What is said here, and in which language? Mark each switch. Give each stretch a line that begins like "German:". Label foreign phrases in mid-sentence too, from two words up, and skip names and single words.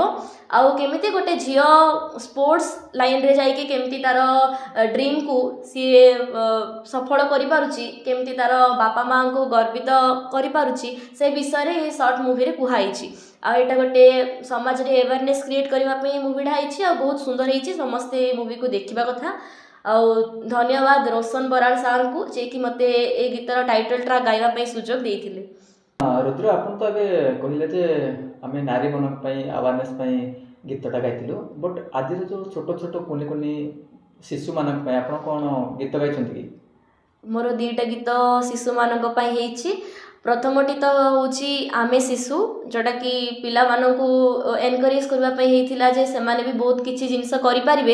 Odia: ଆଉ କେମିତି ଗୋଟେ ଝିଅ
English: sports lineରେ
Odia: ଯାଇକି କେମିତି ତାର ଡ୍ରିମ୍କୁ ସିଏ ସଫଳ କରିପାରୁଛି, କେମିତି ତାର ବାପା ମାଆଙ୍କୁ ଗର୍ବିତ କରିପାରୁଛି, ସେ ବିଷୟରେ ଏ
English: short movieରେ
Odia: କୁହାଯାଇଛି। ଆଉ ଏଇଟା ଗୋଟେ ସମାଜରେ
English: awareness create
Odia: କରିବା ପାଇଁ ମୁଭିଟା ହେଇଛି, ଆଉ ବହୁତ ସୁନ୍ଦର ହେଇଛି। ସମସ୍ତେ ଏ ମୁଭିକୁ ଦେଖିବା କଥା। ଆଉ ଧନ୍ୟବାଦ ରୋଶନ ବରାଳ ସାର୍ଙ୍କୁ, ଯିଏକି ମୋତେ ଏ ଗୀତର
English: title track
Odia: ଗାଇବା ପାଇଁ ସୁଯୋଗ ଦେଇଥିଲେ। ରୁଦ୍ର ଆପଣ ତ ଏବେ କହିଲେ ଯେ ଆମେ ନାରୀ ମାନଙ୍କ ପାଇଁ ଆୱାରନେସ୍ ପାଇଁ ଗୀତଟା ଗାଇଥିଲୁ, ବଟ୍ ଆଜିର ଯୋଉ ଛୋଟ ଛୋଟ କୁନି କୁନି ଶିଶୁ ମାନଙ୍କ ପାଇଁ ଆପଣ କଣ ଗୀତ ଗାଇଛନ୍ତି କି? ମୋର ଦୁଇଟା ଗୀତ ଶିଶୁମାନଙ୍କ ପାଇଁ ହେଇଛି। ପ୍ରଥମଟି ତ ହେଉଛି ଆମେ ଶିଶୁ, ଯେଉଁଟାକି ପିଲାମାନଙ୍କୁ ଏନକରେଜ୍ କରିବା ପାଇଁ ହେଇଥିଲା ଯେ ସେମାନେ ବି ବହୁତ କିଛି ଜିନିଷ କରିପାରିବେ।